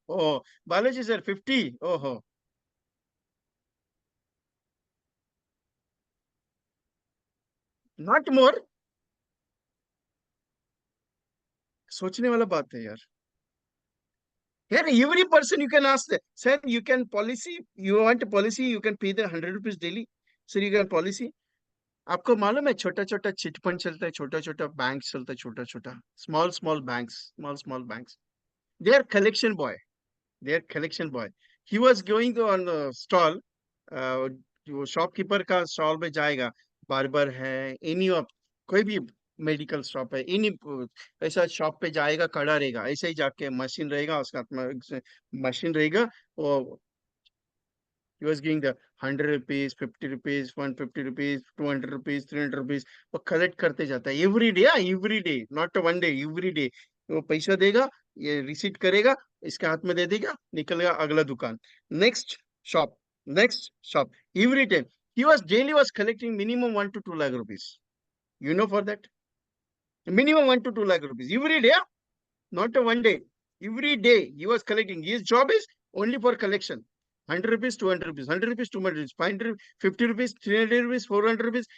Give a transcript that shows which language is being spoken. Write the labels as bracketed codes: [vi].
[en] Oh, Balaji sir 50. Oh, not more. [hi] सोचने वाला बात है यार. [en] Here, every person you can ask that. Sir, you can policy, you want a policy, you can pay the 100 rupees daily. Sir, you can policy. [hi] आपको मालूम है छोटा छोटा चिट फंड चलता है, छोटा छोटा बैंक चलता है, छोटा छोटा [en] small banks. They are collection boy. He was going on the stall. [hi] जो शॉपकीपर का स्टॉल में जाएगा, बार्बर है, [en] any of [hi] कोई भी मेडिकल शॉप है, एनी ऐसा शॉप पे जाएगा, खड़ा रहेगा, ऐसे ही जाके मशीन रहेगा, उसका हाथ में मशीन रहेगा. [en] वो he was giving the 100 rupees, 50 rupees, 150 rupees, 200 rupees, 300 rupees. [hi] वो कलेक्ट करते जाता है [en] Every day, not one day, every day. [hi] वो पैसा देगा, ये रिसीट करेगा, इसके हाथ में दे देगा, निकलेगा अगला दुकान, [en] Next shop, every time. He was collecting minimum 1 to 2 lakh rupees. You know for that? Minimum 1 to 2 lakh rupees every day, not a one day. Every day he was collecting. His job is only for collection. 100 rupees, 200 rupees, 100 rupees, 200 rupees, 500, 50 rupees, 300 rupees, 400 rupees.